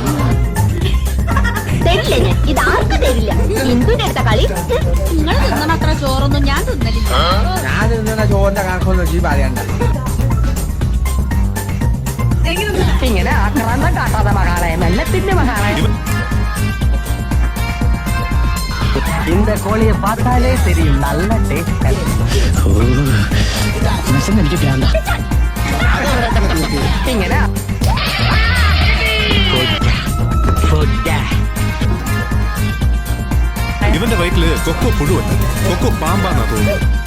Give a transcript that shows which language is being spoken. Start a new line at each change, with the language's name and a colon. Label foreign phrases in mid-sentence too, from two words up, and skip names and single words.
Malayalam: തരില്ല ഞാൻ, ഇത് ആർക്കും തരില്ല. എന്തിന്റെ അടുത്ത കളി? നിങ്ങൾ തിന്നണ അത്ര ചോറൊന്നും ഞാൻ തിന്നലില്ല. ഞാൻ തിന്നുന്ന ചോറിന്റെ കണക്കൊന്നും ഈ പറയണ്ട. ഇങ്ങനെ ആക്രാന്തം കാട്ടാതെ മകളെ, മെല്ലത്തിന്റെ മകളെ.
Tamil: இந்த கோழியை பார்த்தாலே தெரியும், நல்ல டேஸ்ட்.
Malayalam: എനിക്ക് ഭ്രാന്ത. ഇങ്ങനെ ഇവന്റെ വയറ്റില് കൊക്കോ പുഴുവുണ്ട്. കൊക്കോ പാമ്പാന്നാ തോന്നുന്നു.